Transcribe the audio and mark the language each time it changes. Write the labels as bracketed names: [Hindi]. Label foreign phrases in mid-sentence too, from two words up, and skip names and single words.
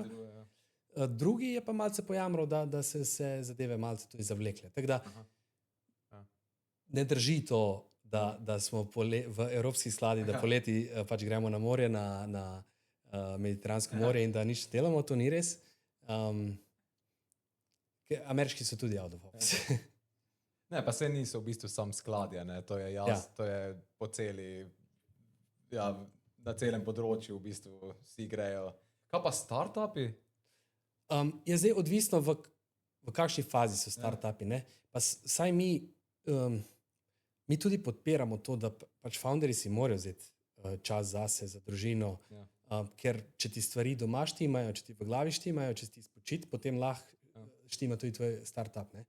[Slovenian] Drugi je pa malce pojamral, da se zadeve malce tudi zavlekle. Tako da ne drži to, da smo v evropskih skladih, da poleti pač gremo na morje, na Mediteransko morje in da nič delamo, to ni res. Ameriški so tudi [English] out of office. [Slovenian] Ne, pa se niso v bistvu sam skladja, ne, to je to je po na celem področju v bistvu vsi grejo. Kaj pa startupi? Je zdaj odvisno, v kakšni fazi so startupi, ne? Pa saj mi tudi podpiramo to, da pač founderji si morajo vzeti čas zase, za družino, ker če ti stvari doma štimajo, če ti v glavi štimajo, če ti spočit, potem lahko štima tudi tvoj startup, ne?